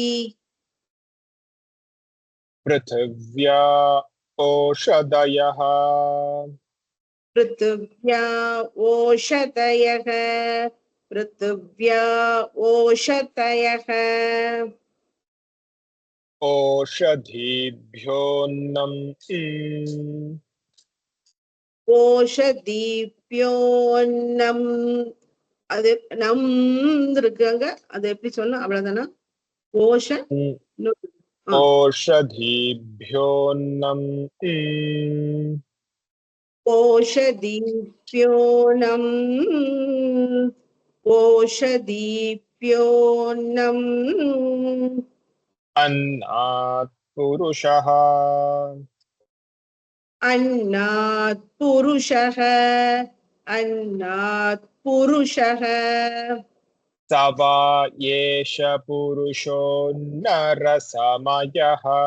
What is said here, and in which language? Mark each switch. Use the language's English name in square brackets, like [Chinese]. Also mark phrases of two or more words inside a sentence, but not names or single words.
[Sanskrit] पृथिव्या ओषधयः पृथिव्या ओषधयः पृथिव्या ओषधयः ओषधीभ्योऽन्नम् [Tamil] ஓஷதீப்யோன்னம் அது நம் இருக்காங்க அது எப்படி சொல்லணும் அவ்வளவுதானா ஓஷ [Sanskrit] ओषधीभ्योऽन्नम् ओषधीभ्योनम् ओषधीभ्योन्नम् अन्नात् पुरुषः अन्नात् पुरुषः अन्नात् पुरुषः स वा एष पुरुषो नरसमयः